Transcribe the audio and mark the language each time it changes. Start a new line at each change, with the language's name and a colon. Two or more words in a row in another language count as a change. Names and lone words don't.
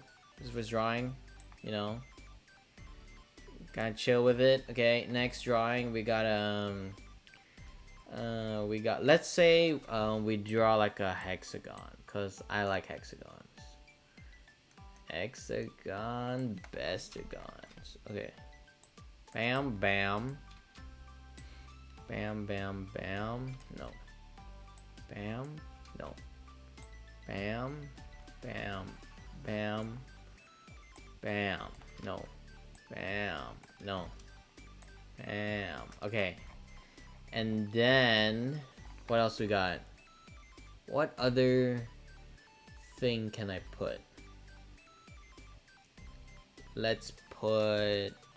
English: This is the first drawing, you know. Kind of chill with it. Okay, next drawing we got let's say we draw like a hexagon, cause I like hexagons. Hexagon bestagons. Okay. Bam bam. Bam bam bam. No. Bam. No. Bam. Bam. Bam. Bam. No. Bam. No. Bam. Okay. And then, what else we got? What other thing can I put? Let's put,